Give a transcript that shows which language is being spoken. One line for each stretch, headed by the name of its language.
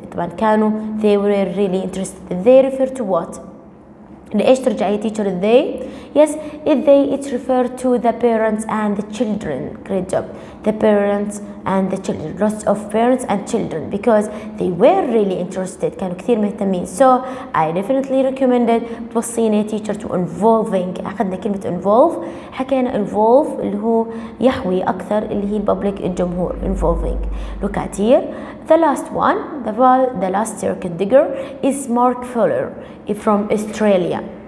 English: طبعا كانوا they were really interested. They refer to what؟
Arabic: لإيش ترجع يا
English: teacher they؟ Yes, it refers to the parents and the children. Great job. The parents and the children. Lots of parents and children because they were really interested.
Arabic: كانوا كثير مهتمين.
English: So I definitely recommended
Arabic: توصينا يا
English: teacher to involving.
Arabic: أخذنا كلمة involve. حكينا involve اللي هو يحوي أكثر اللي هي الببليك الجمهور.
English: Involving. Look at here. The last one, the last circuit digger is Mark Fuller from Australia.